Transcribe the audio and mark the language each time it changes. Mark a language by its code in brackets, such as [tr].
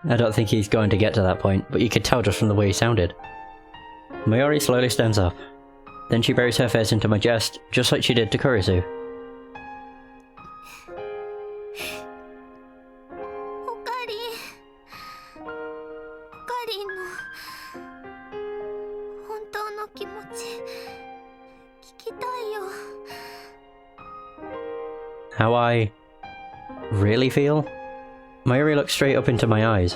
[en] I don't think he's going to get to that point, but you could tell just from the way he sounded. Maori slowly stands up. Then she buries her face into my chest, just like she did to Kurisu. [ja] オカリンの本当の気持ち聞きたいよ。 [en] How I really feel? Maori looks straight up into my eyes.